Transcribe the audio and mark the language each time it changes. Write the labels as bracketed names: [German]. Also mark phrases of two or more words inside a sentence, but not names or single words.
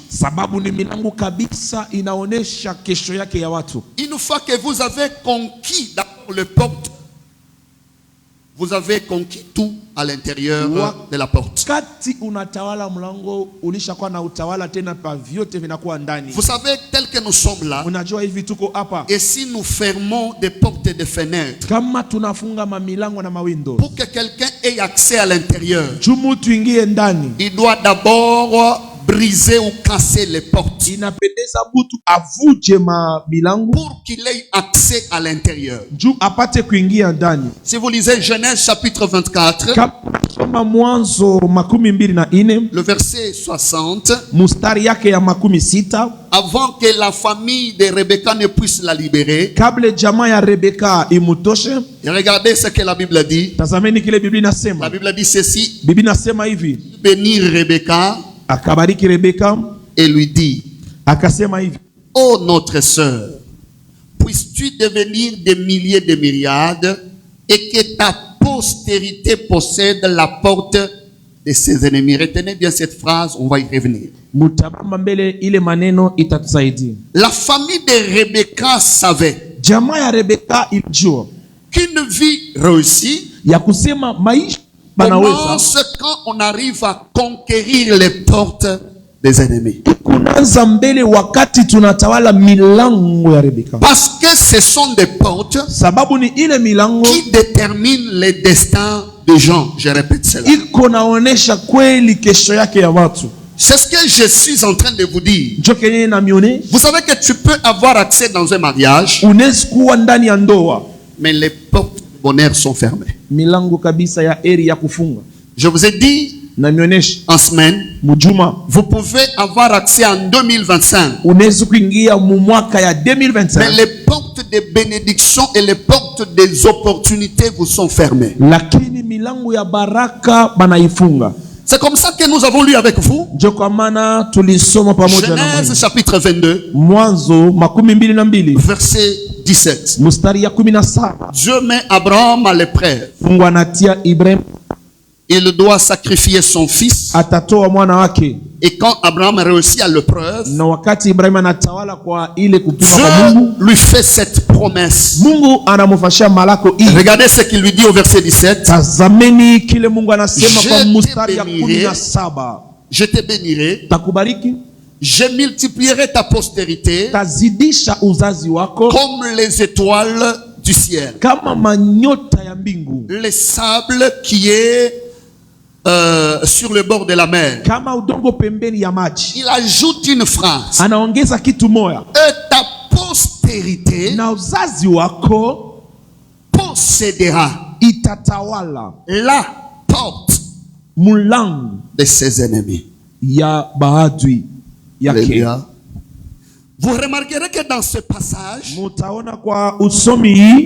[Swahili] Sababu ni milango kabisa inaonesha kesho yake ya watu. [French] Une fois que vous avez conquis d'abord les portes, vous avez conquis tout à l'intérieur de la porte. [Swahili] Kati unatawala mlango ulishakuwa na utawala tena pa vyote vinakuwa ndani. [French] Vous savez, tel que nous sommes là, [Swahili] Unajua hivi tuko hapa, [French] et si nous fermons des portes et des fenêtres, [Swahili] kama tunafunga mamilango na mawindo [French] pour que quelqu'un ait accès à l'intérieur, [Swahili] jumu tuingie ndani, [French] il doit d'abord briser ou casser les portes [Swahili] inapendeza mtu avuje milango [French] pour qu'il ait accès à l'intérieur. [Swahili] juu apate kuingia ndani. [French] Si vous lisez Genèse chapitre 24, [Swahili] Kama Mwanzo 24 [French] le verset 60, [Swahili] mustari yake ya 60, [French] avant que la famille de Rebecca ne puisse la libérer, [Swahili] kabla jamaa ya Rebeka imutoshe, [French] et regardez ce que la Bible dit. [Swahili] tazameni kile Biblia [French] La [Swahili] inasema. [French] Bible dit ceci: [Swahili] Biblia inasema hivi, [French] bénir Rebecca [Swahili] akabariki Rebeka [French] et lui dit: [Swahili] akasema hivi, [French] ô notre sœur, puisses-tu devenir des milliers de myriades et que ta postérité possède la porte de ses ennemis. Retenez bien cette phrase, on va y revenir. [Swahili] mutabamba mbele ile maneno itatusaidia. [French] La famille de Rebecca savait [Swahili] Jamaa ya Rebeka ilijua [French] qu'une vie réussie [Swahili] ya kusema maisha banaweza [French] commence quand on arrive à conquérir les portes des ennemis. [Swahili] kunaanza mbele wakati tunatawala milango ya Rebeka, [French] Parce que ce sont des portes [Swahili] sababu ni ile milango [French] qui déterminent les destins des gens. Je répète cela. [Swahili] iko naonesha kweli kesho yake ya watu. [French] C'est ce que je suis en train de vous dire. [Swahili] Njo kenye namione [French] Vous savez que tu peux avoir accès dans un mariage, [Swahili] unaweza kuwa ndani ya ndoa, [French] mais les portes du bonheur sont fermées. [Swahili] milango kabisa ya eri ya kufunga. [French] Je vous ai dit [Swahili] Namionesha [French] en semaine, [Swahili] mujuma [French] vous pouvez avoir accès en 2025. [Swahili] unaweza kuingia mu mwaka ya [French] Mais 2025, les portes de bénédiction et les portes des opportunités vous sont fermées. [Swahili] lakini milango ya baraka banaifunga. [French] C'est comme ça que nous avons lu avec vous. [Swahili] Njo kwa maana tulisoma pamoja na [French] Genèse [Swahili] mwini. [French] chapitre 22, [Swahili] Mwanzo 22 [French] verset 17. [Swahili] mstari ya 17. [French] Dieu met Abraham à l'épreuve. [Swahili] Mungu anatia Ibrahim [French] Il doit sacrifier son fils. [Swahili] atatoa mwana wake, [French] Et quand Abraham réussit à l'épreuve, [Swahili] na wakati Ibrahim anatawala kwa ile kupima kwa [French] Dieu [Swahili] Mungu, [French] lui fait cette promesse. [Swahili] Mungu anamufashia malako hii. [French] Regardez ce qu'il lui dit au verset 17. [Swahili] Tazameni kile Mungu anasema [French] Je [Swahili] kwa [French] te [Swahili] mstari ya [French] bénirai. [Swahili] 17. [French] Je te bénirai, [Swahili] Takubariki, [French] je multiplierai ta postérité [Swahili] tazidisha uzazi wako [French] comme les étoiles du ciel. [Swahili] kama manyota ya mbingu, [French] Les sables qui est sur le bord de la mer. [Swahili] kama udongo pembeni ya maji. [French] Il ajoute une phrase. [Swahili] Anaongeza kitu moya, [French] Et ta postérité [Swahili] na uzazi wako [French] possédera [Swahili] itatawala [French] la porte [Swahili] mulango [French] de ses ennemis. [Swahili] ya baadui yake. [French] Alléluia. Vous remarquerez que dans ce passage, [Swahili] Mutaona kwa usomi hii,